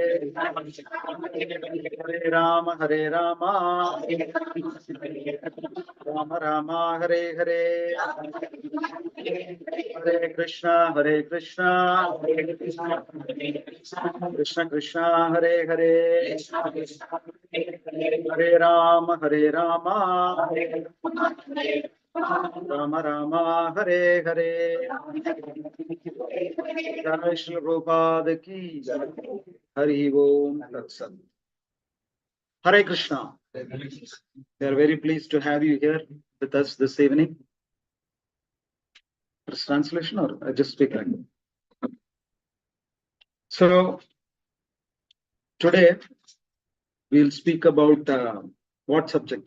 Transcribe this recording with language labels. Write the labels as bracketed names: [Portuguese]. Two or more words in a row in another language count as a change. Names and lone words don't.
[Sanskrit] హరే రామ రామ రామ హరే హరే, హరే కృష్ణ కృష్ణ కృష్ణ హరే హరే, హరే రామ రామ రామ హరే హరే. జై శ్రీ ప్రభుపాద కీ హరి ఓం తత్సత్. हरे कृष्ण. [English] We are very pleased to have you here with us this evening. First translation or I just speak like that? So today we'll speak about what subject?